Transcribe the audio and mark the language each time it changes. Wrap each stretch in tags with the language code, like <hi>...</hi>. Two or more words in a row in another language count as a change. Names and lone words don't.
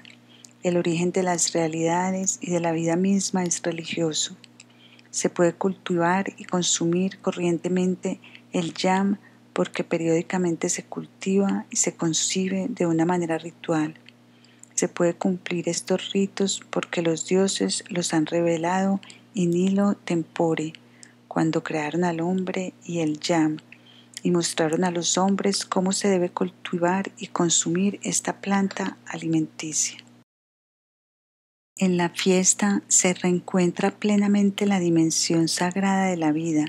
<es>El origen de las realidades y de la vida misma es religioso. Se puede cultivar y consumir corrientemente el yam porque periódicamente se cultiva y se concibe de una manera ritual. Se puede cumplir estos ritos porque los dioses los han revelado</es> <la>in nihilo tempore,</la> <es>cuando crearon al hombre y el yam, y mostraron a los hombres cómo se debe cultivar y consumir esta planta alimenticia. En la fiesta se reencuentra plenamente la dimensión sagrada de la vida.</es>